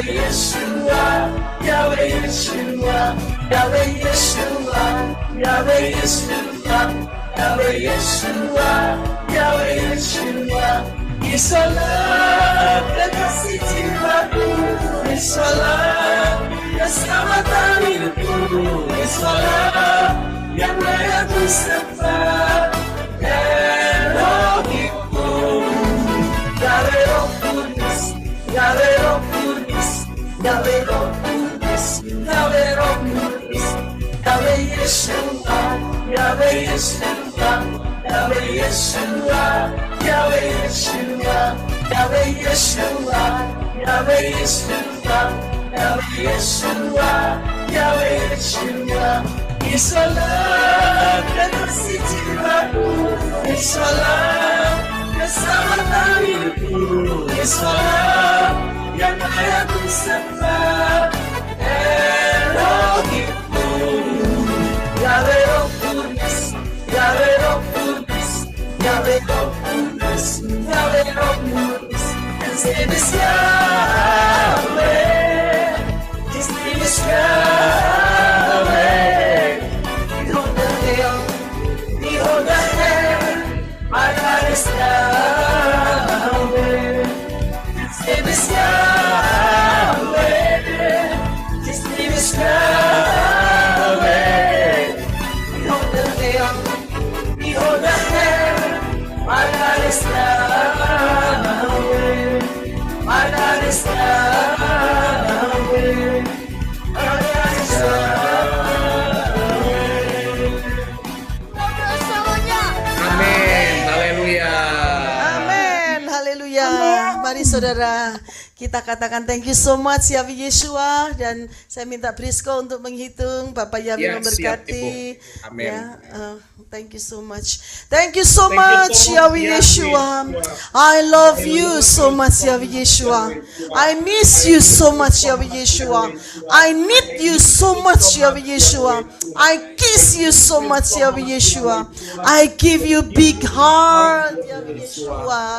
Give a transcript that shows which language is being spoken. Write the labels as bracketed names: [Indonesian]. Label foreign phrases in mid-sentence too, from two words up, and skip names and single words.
[Indonesian] Yeshua, Yahweh Yeshua, Yahweh Yeshua, Yahweh Yeshua, Yahweh Yeshua, Yahweh Yeshua. Yesuslah kekasih jiwaku, Yesuslah keselamatan hidupku, Yesuslah yang layak ku sembah. Elohimku, Yahweh Roh Kudus, Yahweh Roh Kudus, Yahweh Roh Kudus, Yahweh Roh Kudus, Yahweh Yeshua, Yahweh Yeshua, Yahweh Yeshua, Yahweh Yeshua, Yahweh Yeshua, Yahweh Yeshua, Yahweh Yeshua, Yahweh Yeshua. Yesuslah kekasih jiwaku, Yesuslah keselamatan hidupku, Yesuslah yang layak ku sembah. Elohimku, Yahweh Roh Kudus, Yahweh Roh Kudus, Yahweh Roh Kudus, Yahweh Roh Kudus. [English] His name is Yahweh, His name is Yahweh. Behold the hill, behold the heaven, my God is Yahweh. His name is Yahweh, His name is Yahweh. Behold the hill, behold the heaven, my God is Yahweh. My God is Yahweh. My God is Yahweh. [Indonesian] Amin. Haleluya. Amin, haleluya. Mari saudara, kita katakan [English] thank you so much Yahweh Yeshua, [Indonesian] dan saya minta Brisco untuk menghitung. Bapak Yahweh Ya, siap, memberkati. Ibu. Amin. Ya, [English] thank you so much. Thank you so much Yahweh Yeshua. I love you so much Yahweh Yeshua. I miss you so much Yahweh Yeshua. I need you so much Yahweh Yeshua. I kiss you so much Yahweh Yeshua. I give you big heart Yahweh Yeshua.